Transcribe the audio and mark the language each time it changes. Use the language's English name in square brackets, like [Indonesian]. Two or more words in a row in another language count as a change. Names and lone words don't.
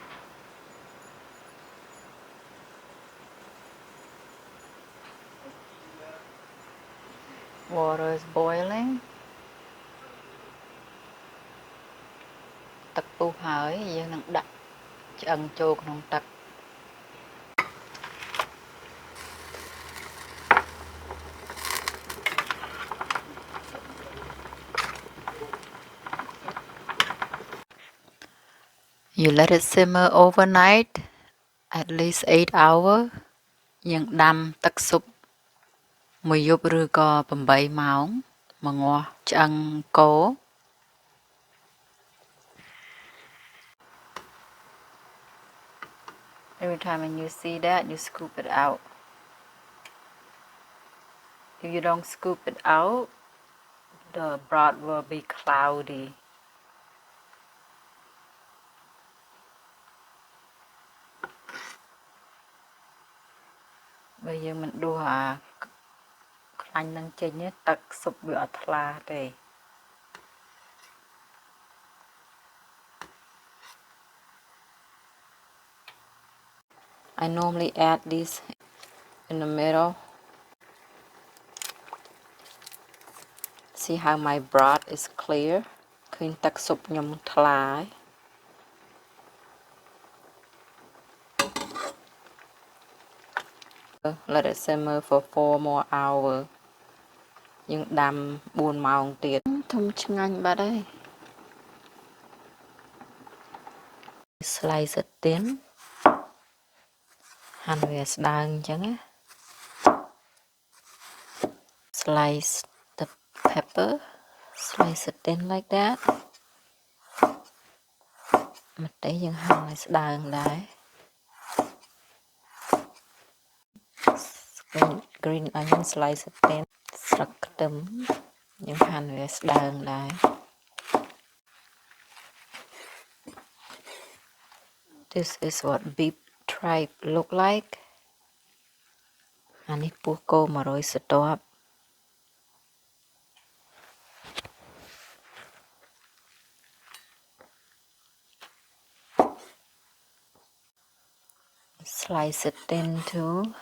[English] Water is boiling. [Khmer] ទឹកពុះហើយយើងនឹងដាក់ឆ្អឹងចូលក្នុងទឹក You [English] let it simmer overnight at least 8 hours [Khmer] យើងដាំទឹកស៊ុបមួយយប់ឬក៏8ម៉ោងមកងាស់ឆ្អឹងគោ [English] Every time when you see that you scoop it out. If you don't scoop it out the broth will be cloudy. [Vietnamese] Bây giờ mình đua [Khmer] ខ្លាញ់នឹងចេញទឹកស៊ុបវាអត់ថ្លាទេ [English] I normally add this in the middle. See how my broth is clear. [Khmer] ឃើញទឹកស៊ុបខ្ញុំថ្លាហើយ [English] Let it simmer for 4 more hours. [Khmer] យើងដាំ4ម៉ោងទៀតធំឆ្ងាញ់បាត់ហើយ [English] Slice it thin. [Khmer] ហាន់វាស្ដើងអញ្ចឹងណា [English] Slice the pepper. Slice it thin like that. [Khmer] ម្ទេសយើងហាន់ឲ្យស្ដើងដែរ [English] Green onion slice it thin. [Khmer] ស្លឹកខ្ទឹមយើងហាន់វាស្ដើងដែរ [English] This is what beef tripe look like. [Khmer] អានេះពោះគោ100 ស្រទាប់ [English] Slice it thin too.